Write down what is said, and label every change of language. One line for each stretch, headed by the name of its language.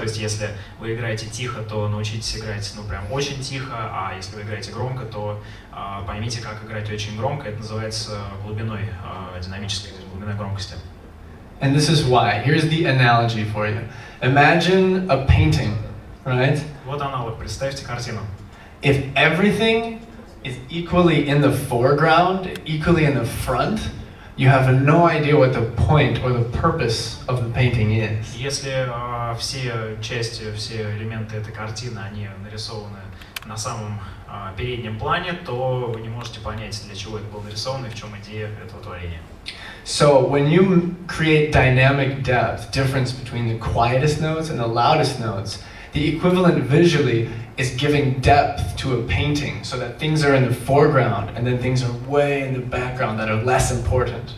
Russian: То есть если вы играете тихо, то научитесь играть прям очень тихо, а если вы играете громко, то поймите, как играть очень громко. Это называется глубиной динамической, глубиной громкости.
English: And this is why. Here's the analogy for you. Imagine a painting, right?
Russian: Вот аналог. Представьте картину.
English: If everything is equally in the foreground, equally in the front, you have no idea what the point or the purpose of the painting is.
Russian: Если все части, все элементы этой картины, они нарисованы на самом переднем плане, то вы не можете понять, для чего это было нарисовано и в чем идея этого творения.
English: So when you create dynamic depth, difference between the quietest notes and the loudest notes, the equivalent visually is giving depth to a painting so that things are in the foreground and then things are way in the background that are less important.